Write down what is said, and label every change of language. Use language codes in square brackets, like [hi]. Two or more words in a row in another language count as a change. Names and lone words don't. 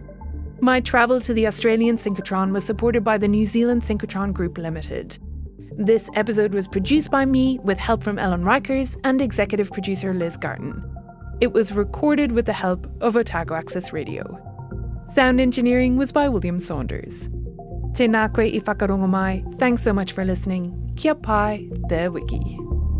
[en] My travel to the Australian synchrotron was supported by the New Zealand Synchrotron Group Limited. This episode was produced by me with help from Ellen Rikers and executive producer Liz Garton. It was recorded with the help of Otago Access Radio. Sound engineering was by William Saunders. [mi] Tēnā koe I whakarongo mai. [en] Thanks so much for listening. [mi] Kia pai te wiki.